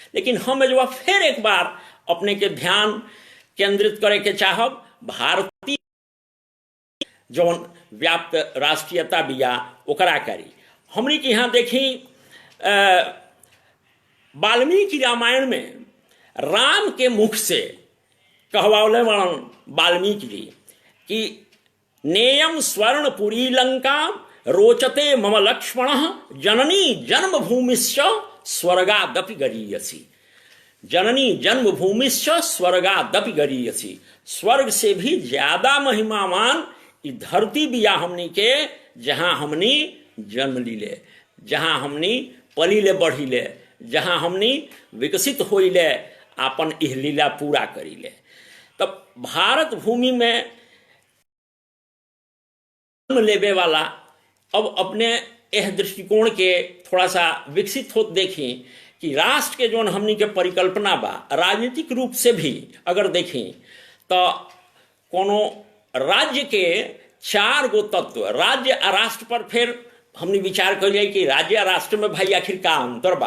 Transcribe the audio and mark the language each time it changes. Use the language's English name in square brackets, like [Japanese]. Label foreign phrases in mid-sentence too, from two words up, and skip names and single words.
[Bhojpuri] लेकिन हम जो फिर एक बार अपने के ध्यान केंद्रित करे के चाहब भारतीय जौन व्याप्त राष्ट्रीयता बिया ओकरा करी। हमनी के यहाँ देखी वाल्मीकि रामायण में राम के मुख से कहवावले वर्ण वाल्मीकि जी कि [Sanskrit] नेयम स्वर्णपुरी लंका रोचते मम लक्ष्मण जननी जन्मभूमिश्च स्वर्गादपि गरीयसी। जननी जन्मभूमिश्च स्वर्गादपि गरीयसी। [Bhojpuri] स्वर्ग से भी ज्यादा महिमावान ई धरती बिया हमनी के, जहां हमनी जन्म लीले, जहां हमनी पलीले बढ़ीले, जहां हमनी विकसित होइले, आपन इह लीला पूरा करीले। तब भारत भूमि में जन्म लेवे वाला अब अपने यह दृष्टिकोण के थोड़ा सा विकसित होत देखी कि राष्ट्र के जो हमनी के परिकल्पना बा, राजनीतिक रूप से भी अगर देखी तो कोनो राज्य के 4 गो तत्व, राज्य आ राष्ट्र पर फिर हमने विचार कर लिया कि राज्य आ राष्ट्र में भाई आखिर का अंतर बा।